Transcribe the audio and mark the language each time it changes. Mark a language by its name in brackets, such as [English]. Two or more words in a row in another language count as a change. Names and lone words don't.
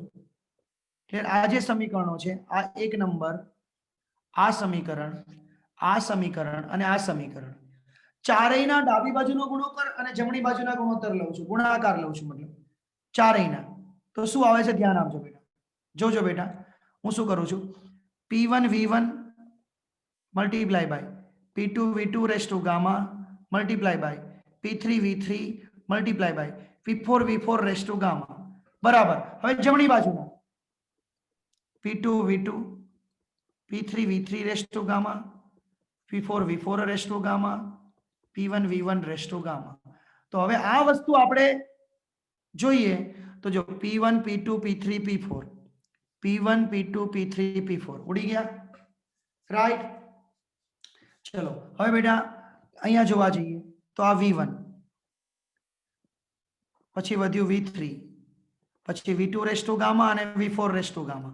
[Gujarati] એટલે આ જે સમીકરણો છે આ એક નંબર, આ સમીકરણ અને આ સમીકરણ ચારેયના ડાબી બાજુનો ગુણોત્તર અને જમણી બાજુના ગુણોત્તર લઉં છું, ગુણાકાર લઉં છું, મતલબ ચારેયના. તો શું આવે છે ધ્યાન આપજો બેટા, જોજો બેટા. હું શું કરું છું? [English] p1 v1 multiply by p2 v2 raised to gamma multiply by p3 v3 multiply by p4 v4 raised to gamma બરાબર. [Gujarati] હવે જમણી બાજુના p2 v2 p3 v3 [English] raised to gamma [Gujarati] p4 v4 [English] raised to gamma [Gujarati] p1 v1 [English] raised to gamma. [Gujarati] તો હવે આ વસ્તુ આપણે જોઈએ તો જો p1 p2 p3 p4 p1 p2 p3 p4 ઉડી ગયા, રાઈટ? ચલો હવે બેટા અહીંયા જોવા જઈએ તો આ v1 પછી વધ્યું v3 પછી v2 [English] raise to gamma [Gujarati] અને v4 [English] raise to gamma.